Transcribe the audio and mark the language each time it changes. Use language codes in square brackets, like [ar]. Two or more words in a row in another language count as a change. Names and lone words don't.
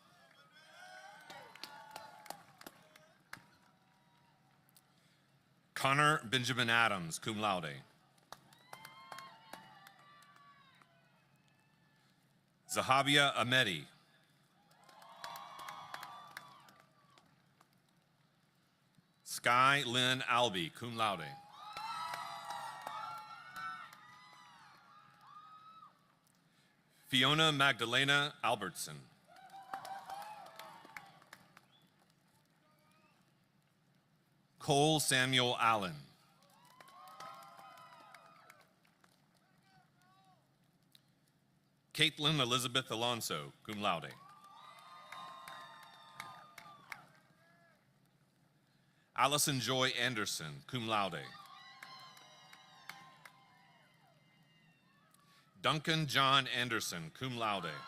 [en] Connor Benjamin Adams, [la] cum laude. [en] Zahabia Ahmedi. Sky Lynn Albee, [la] cum laude. [en] Fiona Magdalena Albertson. Cole Samuel Allen. Caitlin Elizabeth Alonso, [la] cum laude. [en] Allison Joy Anderson, [la] cum laude. [en] Duncan John Anderson, [la] cum laude.